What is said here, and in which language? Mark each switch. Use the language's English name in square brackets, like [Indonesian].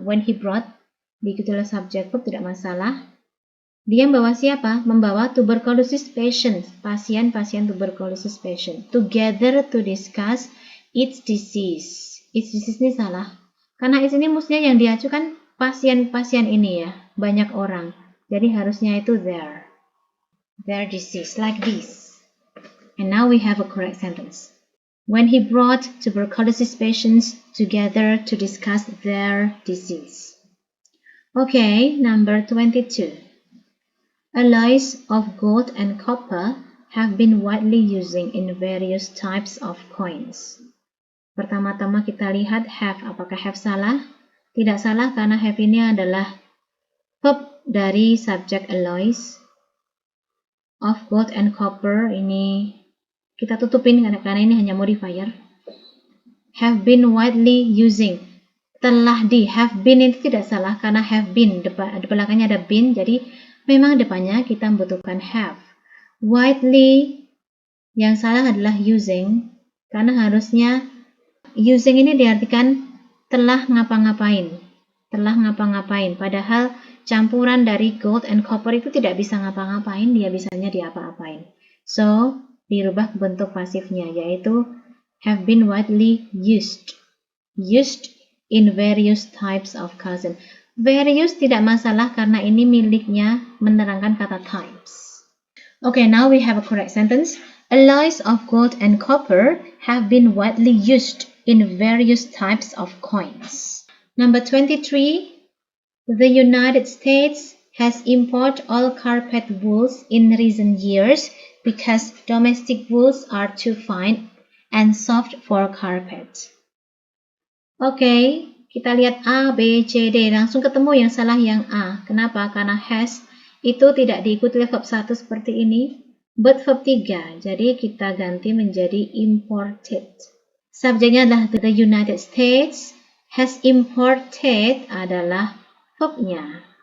[English] When he brought, [Indonesian] diikuti oleh subject verb, tidak masalah. Dia membawa siapa? Membawa [English] tuberculosis patient, [Indonesian] pasien [English] tuberculosis patient, together to discuss its disease. Its disease [Indonesian] ini salah. Karena its ini mestinya yang diajukan pasien-pasien ini ya, banyak orang. Jadi harusnya itu [English] their disease, like this. And now we have a correct sentence. When he brought tuberculosis patients together to discuss their disease. Okay, number 22. Alloys of gold and copper have been widely used in various types of coins. [Indonesian] Pertama-tama kita lihat have. Apakah have salah? Tidak salah karena have ini adalah verb dari subject [English] alloys of gold and copper. [Indonesian] Ini kita tutupin karena ini hanya modifier. [English] Have been widely using. [Indonesian] Telah di. [English] Have been [Indonesian] itu tidak salah karena [English] have been. [Indonesian] Di belakangnya ada been. Jadi memang depannya kita membutuhkan have. Widely yang salah adalah using. Karena harusnya using ini diartikan telah ngapa-ngapain. Telah ngapa-ngapain. Padahal campuran dari gold and copper itu tidak bisa ngapa-ngapain, dia bisanya diapa-apain. So, dirubah bentuk pasifnya, yaitu [English] have been widely used. Used in various types of cousin. [Indonesian] Various tidak masalah karena ini miliknya menerangkan kata types. [English] Okay, now we have a correct sentence. Alloys of gold and copper have been widely used in various types of coins. Number 23. The United States has imported all carpet wools in recent years because domestic wools are too fine and soft for carpet. [Indonesian] Oke, kita lihat A, B, C, D. Langsung ketemu yang salah yang A. Kenapa? Karena has itu tidak diikuti oleh verb 1 seperti ini, [English] but verb 3. [Indonesian] Jadi kita ganti menjadi imported. Subjeknya adalah the United States. Has imported adalah verbnya.